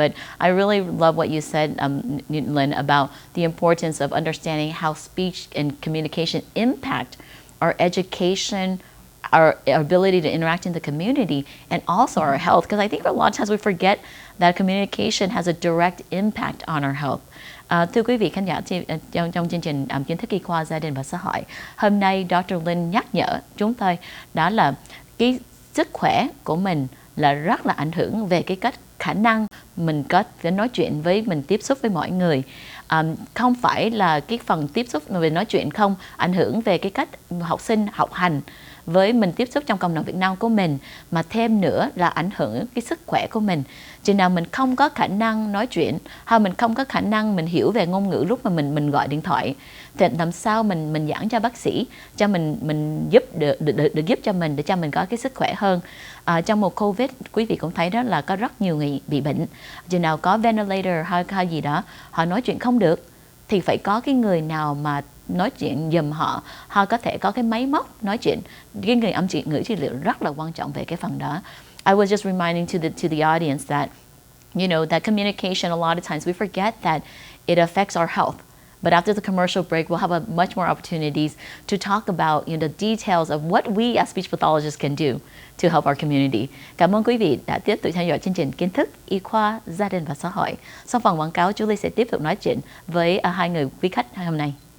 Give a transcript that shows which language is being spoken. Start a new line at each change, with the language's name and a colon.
English: But I really love what you said, Lynn, about the importance of understanding how speech and communication impact our education, our ability to interact in the community, and also our health. Because I think a lot of times we forget that communication has a direct impact on our health.
Vietnamese: Thưa quý vị khán giả, trong chương trình Kiến thức y khoa gia đình và xã hội, hôm nay Dr. Lynn nhắc nhở chúng tôi đó là cái sức khỏe của mình là rất là ảnh hưởng về cái cách khả năng mình có thể nói chuyện với mình, tiếp xúc với mọi người. Không phải là cái phần tiếp xúc về nói chuyện không ảnh hưởng về cái cách học sinh học hành với mình tiếp xúc trong cộng đồng Việt Nam của mình, mà thêm nữa là ảnh hưởng cái sức khỏe của mình. Chừng nào mình không có khả năng nói chuyện, hay mình không có khả năng mình hiểu về ngôn ngữ lúc mà mình gọi điện thoại, thì làm sao mình giảng cho bác sĩ, cho mình giúp được giúp cho mình để cho mình có cái sức khỏe hơn. Trong mùa Covid, quý vị cũng thấy đó là có rất nhiều người bị bệnh. Chừng nào có ventilator hay gì đó, họ nói chuyện không được, thì phải có cái người nào mà nói chuyện giùm họ, họ có thể có cái máy móc nói chuyện. Cái người âm ngữ trị liệu rất là quan trọng về cái phần đó.
English: I was just reminding to the audience that, you know, that communication, a lot of times we forget that it affects our health. But after the commercial break, we'll have much more opportunities to talk about, you know, the details of what we as speech pathologists can do to help our community.
Vietnamese: Cảm ơn quý vị đã tiếp tục theo dõi chương trình Kiến thức y khoa gia đình và xã hội. Sau phần quảng cáo, Julie sẽ tiếp tục nói chuyện với hai người quý khách hôm nay.